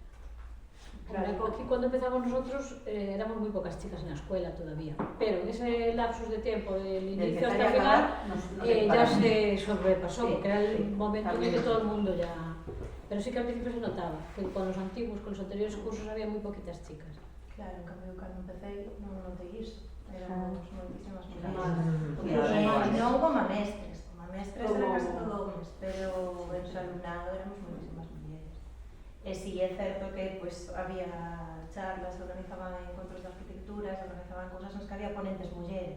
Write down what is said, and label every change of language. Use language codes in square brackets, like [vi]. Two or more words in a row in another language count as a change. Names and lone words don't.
[es] Claro, aquí cuando empezamos nosotros éramos muy pocas chicas en la escuela todavía, pero en ese lapsus de tiempo, del inicio hasta el final, ya se sobrepasó, Sí, porque era el sí, momento en también que sí. todo el mundo ya... Pero sí que al principio se notaba, que con los antiguos, con los anteriores cursos había muy poquitas chicas. [gl] Claro, en cambio, cando empecé, non notei iso. Éramos moitísimas mulleres. Claro. E non como mestres. Como mestres era Como- casi todo homes, pero [es] en su alumnado [gl] éramos moitísimas mulleres. E si é certo que pues, había charlas, organizaban encontros de arquitectura, se organizaban cousas nos que había ponentes mulleres.